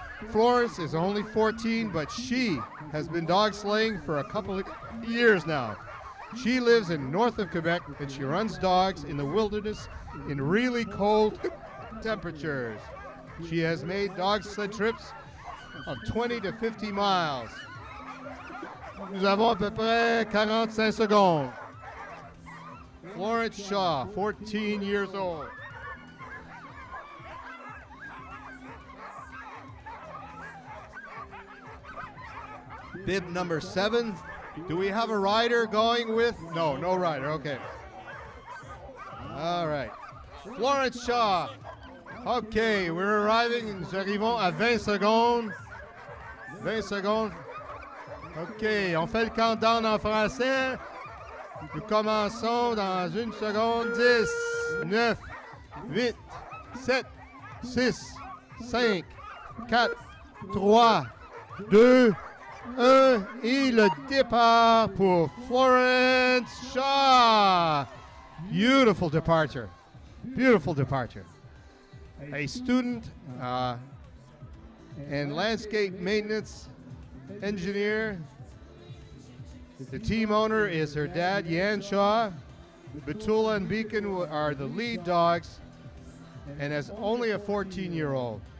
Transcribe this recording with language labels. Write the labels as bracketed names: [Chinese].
[English] Florence is only 14, but she has been dog slaying for a couple of years now. She lives in north of Quebec, and she runs dogs in the wilderness in really cold temperatures. She has made dog sled trips of 20 to 50 miles. [French] Nous avons à peu près 45 secondes. [English] Florence Shaw, 14 years old. Bib number 7. Do we have a rider going with? No, no rider. Okay. All right. Florence Shaw. Okay, we're arriving. [French] Nous arrivons à 20 secondes. 20 secondes. OK, on fait le countdown en français. Nous commençons dans 1 seconde. 10, 9, 8, 7, 6, 5, 4, 3, 2, 1. Et le départ pour Florence Shaw. [English] Beautiful departure. Beautiful departure. A student and landscape maintenance engineer. The team owner is her dad, Yan Shaw. Betula and Beacon are the lead dogs, and as only a 14-year-old.